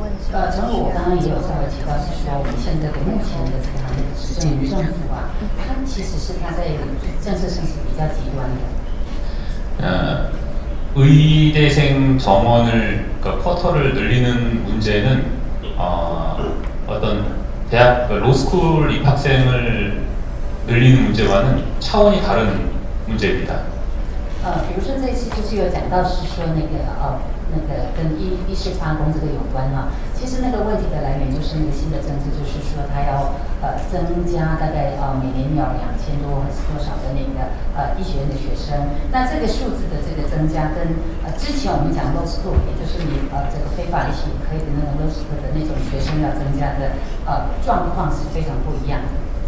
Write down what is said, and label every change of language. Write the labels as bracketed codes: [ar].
[zh] 正如我刚刚也有稍微提到，是说我们现在的目前的这个执政政府啊，它其实是它在政策上是比较极端的。 [ko] 의대생 정원을 그러니까 쿼터를 늘리는 문제는 어떤 대학 로스쿨 입학생을 늘리는 문제와는 차원이 다른 문제입니다. [zh] 比如说这次就是有讲到是说那个跟医师发工这个有关哈，其实那个问题的来源就是那个新的政策，就是说它要增加大概每年要2000多还是多少的那个医学院的学生，那这个数字的这个增加跟之前我们讲 low school， 也就是你这个非法医学可以的那种 low school 的那种学生要增加的状况是非常不一样的。